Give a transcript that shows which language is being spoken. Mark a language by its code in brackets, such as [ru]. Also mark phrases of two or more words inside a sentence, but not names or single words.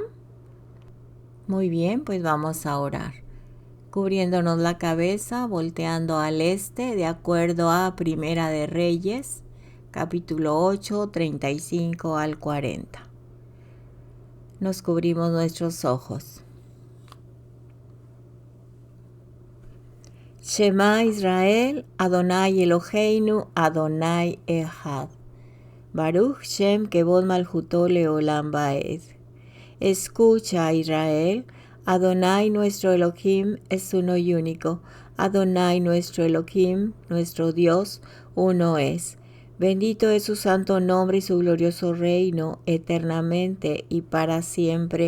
[es] Muy bien, pues vamos a orar. Cubriéndonos la cabeza, volteando al este, de acuerdo a Primera de Reyes, capítulo 8, 35 al 40. Nos cubrimos nuestros ojos. [he] שמע ישראל, יהוה אלהינו, יהוה אחד. ברוך שם כבוד מלכותו לעולם ועד. [es] Escucha, Israel, Adonai nuestro Elohim es uno y único. Adonai nuestro Elohim, nuestro Dios, uno es. Bendito es su santo nombre y su glorioso reino, eternamente y para siempre.